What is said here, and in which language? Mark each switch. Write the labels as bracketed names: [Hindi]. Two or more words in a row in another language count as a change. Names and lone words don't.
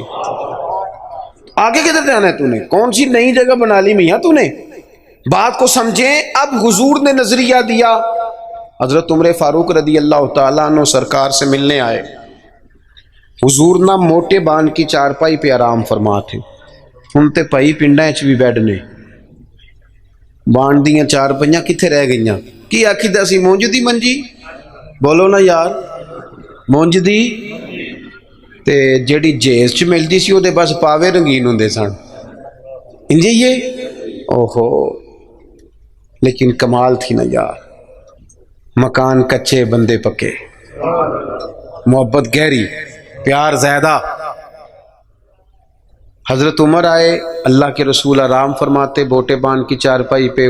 [Urdu] آگے کدھر جانا ہے تو نے؟ کون سی نئی جگہ بنا لی میاں تو نے؟ بات کو سمجھیں. اب حضور نے نظریہ دیا. حضرت عمر فاروق رضی اللہ تعالیٰ عنہ سرکار سے ملنے آئے. حضور نہ موٹے بان کی چارپائی پہ آرام فرما تھے. [Punjabi] ہن تے پائی پنڈاں چ بھی بیڈ نے، بان دیاں چارپائیاں کتھے رہ گئیاں؟ کی آکھی دا سی مونج دی منجی، بولو نا یار، مونج دی تے جیڑی جیز چ ملدی سی او دے بس پاوے رنگین ہوندے سن. [Urdu] انجے یہ اوہو، لیکن کمال تھی نا یار. مکان کچے بندے پکے، محبت گہری، پیار زیادہ. حضرت عمر آئے، اللہ کے رسول آرام فرماتے بوٹے بان کی چارپائی پہ.